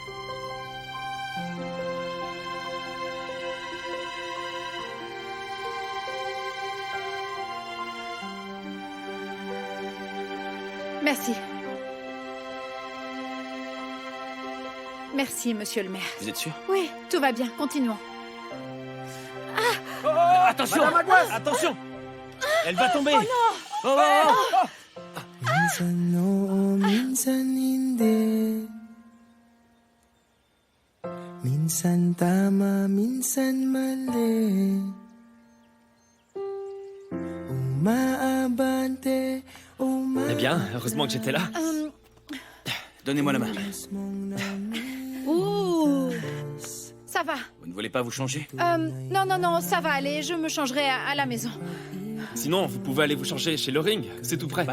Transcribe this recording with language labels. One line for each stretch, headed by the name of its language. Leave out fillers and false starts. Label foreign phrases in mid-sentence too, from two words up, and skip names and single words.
French: Merci. Merci, monsieur le maire. Vous êtes sûr? Oui, tout va bien. Continuons. Attention! Madame Aguas! Attention! Elle va tomber! Oh non!
Filipino: Minsan oo, minsan hindi. Minsan tama, minsan mali. Umaabante,
French: Eh bien, heureusement que j'étais là. Donnez-moi la main. Ouh! Ça va. Vous ne voulez pas vous changer? Non, ça va aller. Je me changerai à la maison. Sinon, vous pouvez aller vous changer chez le ring. C'est tout près.